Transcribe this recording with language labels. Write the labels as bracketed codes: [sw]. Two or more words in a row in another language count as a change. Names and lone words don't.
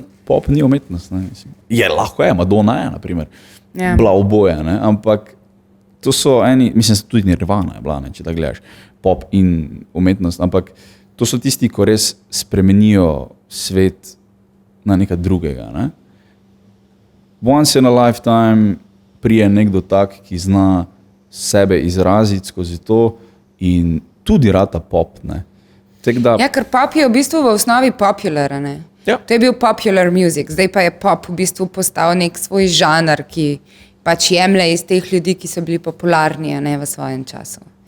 [sl] Pop ni umetnost, ne, mislim. Lahko je, Madonna je, na primer, bila oboje, ne, ampak to so mislim, tudi Nirvana je bila, ne, če da gledaš, pop in umetnost, ampak to so tisti, ko res spremenijo svet na nekaj drugega, ne. [en] Once in a lifetime [sl] prije nekdo tak, ki zna sebe izraziti skozi to in tudi rata pop, ne. Ker pop je v bistvu v osnovi popular, ne. Ja. To je bil [en] popular music, [sl] zdaj pa je pop v bistvu postal nek svoj žanr, ki pač jemlje iz teh ljudi, ki so bili popularni, ne, v svojem času.